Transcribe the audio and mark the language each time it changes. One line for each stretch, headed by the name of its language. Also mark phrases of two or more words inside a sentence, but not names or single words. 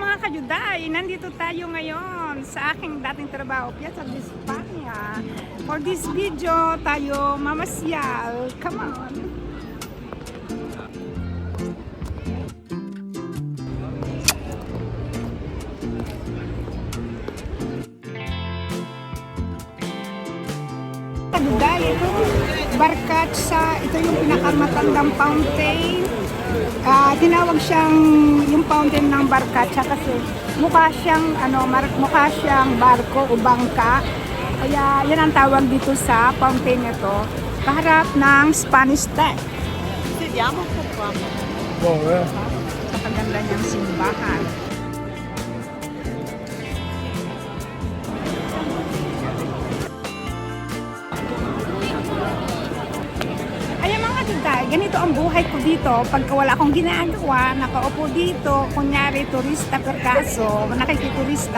Filipino: kajuday, nandito tayo ngayon sa aking dating trabaho, Piazza di Spagna.
English: For this video,
Filipino: tayo mamasyal.
English: Come on!
Filipino: Kajuday, ito, Barcaccia, ito yung pinakamatandang fountain. Tinawag siyang yung fountain ng Barcaccia kasi mukha siyang barko o bangka. Kaya yan ang tawag dito sa fountain nito. Kaharap ng Spanish Tech.
Italian: Vediamo un po' qua.
Filipino: Sa kaganda niyang simbahan. Ayan mga kajuday, ganito ang buhay ko dito. Pagka wala akong ginagawa, nakaupo dito, kunyari turista per kaso, nakikiturista.